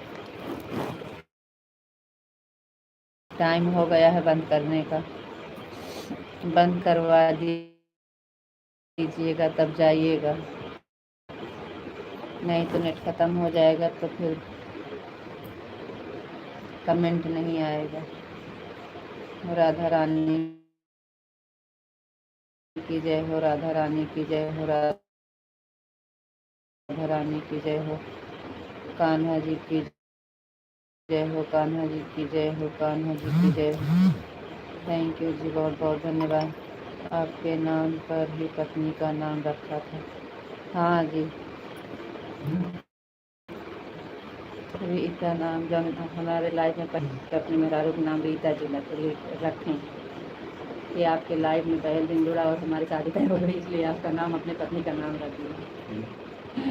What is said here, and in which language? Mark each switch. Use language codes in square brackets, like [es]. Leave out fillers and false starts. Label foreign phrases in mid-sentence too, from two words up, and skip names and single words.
[hi] टाइम हो गया है बंद करने का। बंद करवा दीजिएगा तब जाइएगा, नहीं तो नेट ख़त्म हो जाएगा तो फिर कमेंट नहीं आएगा। राधा रानी की जय हो, राधा रानी की जय हो, राधा रानी की जय हो, कान्हा जी की जय हो, कान्हा जी की जय हो, कान्हा जी की जय हो। [en] thank you [hi] जी, बहुत बहुत धन्यवाद। आपके नाम पर ही पत्नी का नाम रखा था। हाँ जी, रीता नाम जब हमारे लाइफ में अपने मेहरारू का नाम रीता जी रखें कि आपके लाइफ में पहले दिन जुड़ा और हमारी शादी तय हो गई, इसलिए आपका नाम अपने पत्नी का नाम रख दिया।